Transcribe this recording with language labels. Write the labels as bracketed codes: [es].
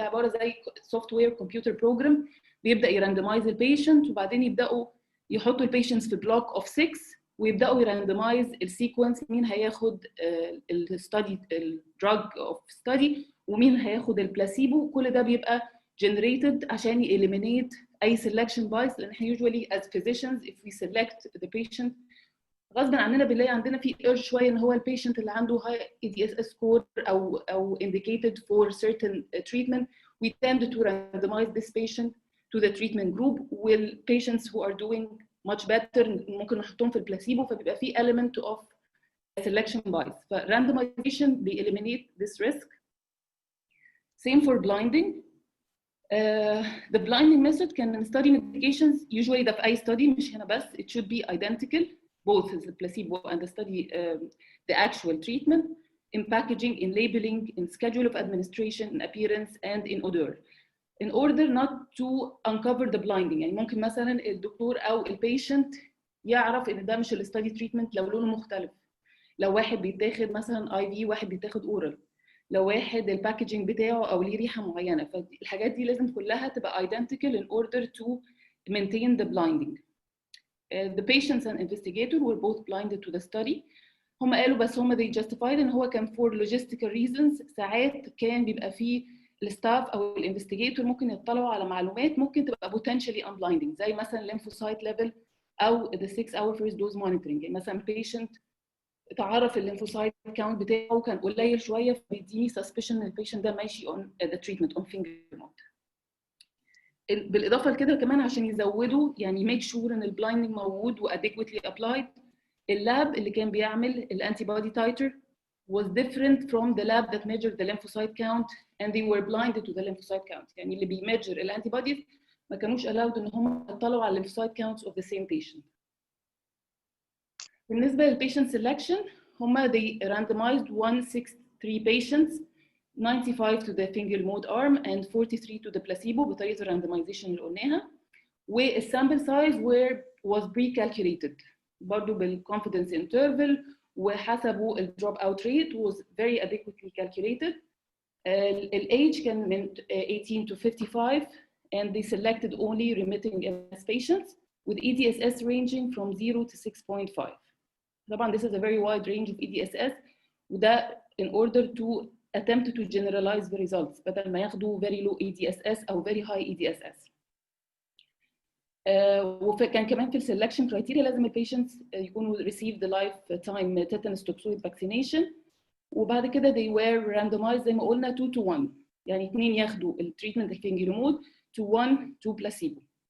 [ar] ده عبارة زي [en] software computer program [ar] بيبدأ يراندمايز البيشنت وبعدين يبدأوا يحطوا البيشنتس في [en] block of 6 [ar] ويبداوا يراندمايز السيكونس مين هياخد الستادي الدراج اوف ستادي ومين هياخد البلاسيبو. كل ده بيبقى generated عشان eliminate اي selection bias، لان احنا [en] usually as physicians if we select the patient [ar] غصب عننا بنلاقي عندنا في urge شويه ان هو البيشنت اللي عنده [en] high EDSS score [ar] او [en] indicated for certain treatment we tend to randomize this patient to the treatment group while patients who are doing much better [ar] ممكن نحطهم في البلاسيبو، فبيبقى في [en] element of selection bias. ف randomization بي eliminate this risk. Same for blinding. The blinding method can study medications usually [ar] ده في أي [en] study [ar] مش هنا بس. [en] It should be identical both the placebo and the study the actual treatment in packaging, in labeling, in schedule of administration, in appearance, and in odor. In order not to uncover the blinding. [ar] يعني ممكن مثلا الدكتور او البيشنت يعرف ان ده مش الستادي تريتمنت لو لونه مختلف، لو واحد بيتاخد مثلا اي في واحد بيتاخد اورال، لو واحد الباكجينج بتاعه او ليه ريحه معينه، فالحاجات دي لازم كلها تبقى identical [en] in order to maintain the blinding. The patients and investigator were both blinded to the study. [ar] هم قالوا بس هم [en] they justified [ar] ان هو كان [en] for logistical reasons. [ar] ساعات كان بيبقى فيه الستاف او الانفستيجيتور ممكن يطلعوا على معلومات ممكن تبقى [en] potentially unblinding [ar] زي مثلا [en] lymphocyte level [ar] او [en] the 6-hour first dose monitoring. [ar] يعني مثلا patient تعرف الليمفوسايت كاونت بتاعه كان قليل شويه فبيديني suspicion ان البيشنت ده ماشي [en] on the treatment on fingolimod. [ar] بالاضافه لكده كمان عشان يزودوا يعني ميك شور ان البلايندنج موجود واديكويتلي ابلايد. اللاب اللي كان بيعمل [en] الانتي بودي titer was different from the lab that measured the lymphocyte count and they were blinded to the lymphocyte count. [ar] يعني اللي بيميجر الانتي بوديز ما كانوش allowed ان هم يطلعوا على [en] lymphocyte counts of the same patient. [ar] بالنسبه للبيشنت [en] سelection هم they randomized 163 patients 95 to the fingerlode arm and 43 to the placebo [ar] بطريقه الراندمايزيشن اللي قلناها. [en] والسامبل size was pre-calculated [ar] برضه [en] بالconfidence interval [ar] وحسبوا الدروب اوت ريت [en] was very adequately calculated. الage [ar] كان من [en] 18 to 55 and they selected only remitting MS patients with EDSS ranging from 0 to 6.5. [ar] طبعا [en] this is a very wide range of EDSS وده in order to attempt to generalize the results [ar] بدل ما ياخدوا [en] very low EDSS أو very high EDSS. [ar] وكان كمان في السلكشن كرايتيريا لازم البيشنتس يكونوا [en] receive the lifetime tetanus toxoid vaccination [ar] وبعد كده [en] they were randomized [ar] زي ما قلنا 2 to 1 يعني 2 ياخدوا التريتمنت الفينجيلومود [en] to 1 to placebo.